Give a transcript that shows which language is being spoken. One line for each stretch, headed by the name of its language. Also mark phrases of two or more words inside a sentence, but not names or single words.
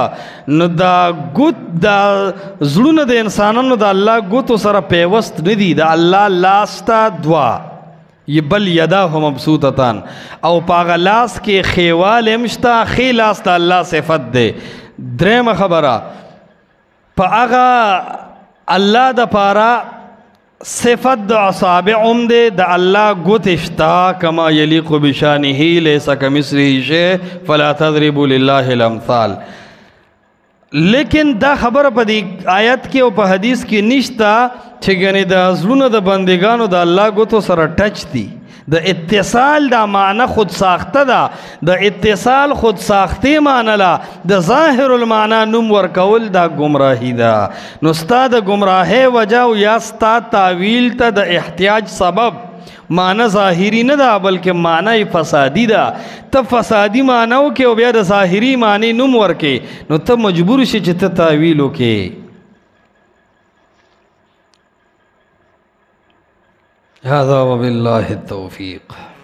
Pashto: نو دا ګوت دا زړونه د انسانانو د الله ګوتو سره پیوست نه دي، د الله لاس ته دوا
Arabic: بل یداه مبسوطتان،
Pashto: او پاغه لاس کې خیوال مشتا، خی لاس ته الله صفت ده. درېمه خبره په هغه الله د پاره صفت د اصابعهم دی، د الله ګوتې شته
Arabic: کما یلیق بشانه لیس کمثله شیء فلا تضربوا لله الامثال.
Pashto: لیکن دا خبره په دې آیت کې او په حدیث کې نشته چې ګنې د زړونو د بندگانو د الله ګوتو سره ټچ دي. د اتصال دا معنی خود ساخته ده، د اتصال خود ساخته معنی لا د
Arabic: ظاهر المعنی
Pashto: نوم ورکول دا گمراهی ده. نو ستا د گمراهی وجه او یا ستا تعویل ته د احتیاج سبب معنی ظاهری نه ده بلکې معنی فسادی ده. ته فسادی معنی وکې او بیا د ظاهری معنی نوم ورکې، نو ته مجبور شې چې ته تعویل وکې.
Arabic: هذا وبالله التوفيق.